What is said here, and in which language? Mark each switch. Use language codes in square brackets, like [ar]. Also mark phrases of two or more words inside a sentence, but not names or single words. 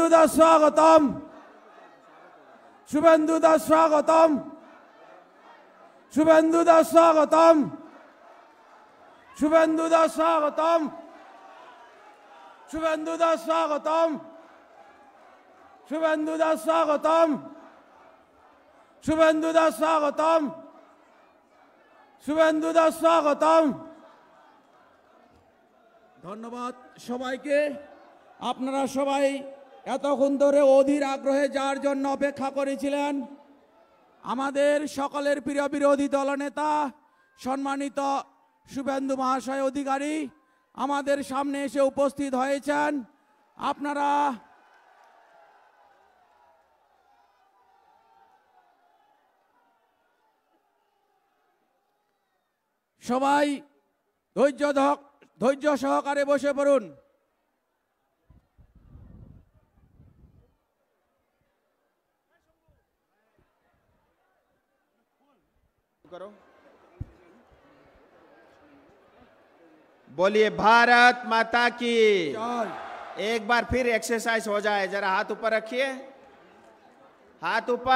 [bn] দা স্বাগতম, শুভেন্দু দা স্বাগতম, শুভেন্দু দা স্বাগতম, শুভেন্দু দা স্বাগতম, শুভেন্দু দা স্বাগতম, শুভেন্দু দা স্বাগতম, শুভেন্দু দা স্বাগতম, শুভেন্দু দা স্বাগতম। ধন্যবাদ সবাইকে। আপনারা সবাই এতক্ষণ ধরে অধীর আগ্রহে যার জন্য অপেক্ষা করেছিলেন, আমাদের সকলের প্রিয় বিরোধী দলনেতা সম্মানিত শুভেন্দু মহাশয় অধিকারী আমাদের সামনে এসে উপস্থিত হয়েছেন। আপনারা সবাই ধৈর্য সহকারে বসে পড়ুন। [hi] करो। बोलिए भारत माता की। एक बार फिर एक्सरसाइज हो जाए, जरा हाथ ऊपर रखिए, हाथ ऊपर।